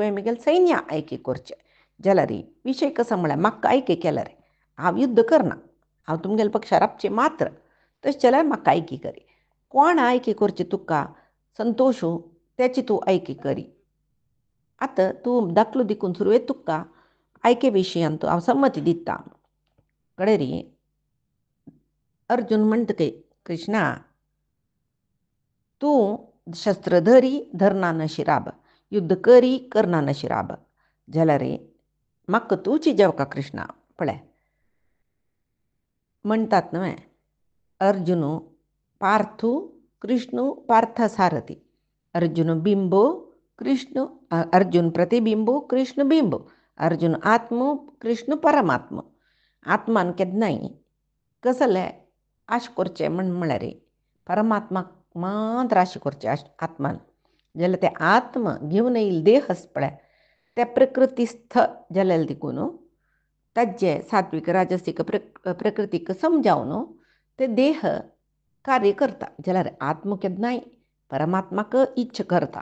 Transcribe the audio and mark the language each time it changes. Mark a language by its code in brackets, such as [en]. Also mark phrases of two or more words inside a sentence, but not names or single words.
[kok] वेळ मिगेल सैन्य आयकी करचें जाल्यार विशय कसो म्हळ्यार म्हाका आयकी केल्यार हांव युद्ध करना हांव तुमगेले पक्षा राबचें मात्र तशें जाल्यार म्हाका आयकी करी कोण आयकी करची तुका संतोश त्याची तूं आयकी करी आतां तूं दाखलो दिकून सुरवेक तुका आयके विशयान तूं हांव संमती दिता कळ्ळें रे अर्जुन म्हणटकय कृष्णा तूं शस्त्र धरी धरना न शिराब युद्ध करी करना न शिराब जाल्यार म्हाका तूंची जेवका कृष्णा पळय म्हणटात न्हय अर्जुन पार्थू कृष्ण पार्थ सारथी अर्जुन बिंबो कृष्ण अर्जुन प्रतिबिंबो कृष्ण बिंबो अर्जुन आत्म कृष्ण परमात्म आत्मान केन्नाय कसले आश करचें म्हळ्यार परमात्माक मात्र आश करचें आत्मान जाल्यार ते आत्म घेवन येयले देह आसा पळय त्या प्रकृतीस्थ जाल्यार देखून ताजे सात्विक राजसीक प्रकृतीक समजावन ते देह कार्य करता जाल्यार आत्म केन्नाय परमात्माक इच्छ करता.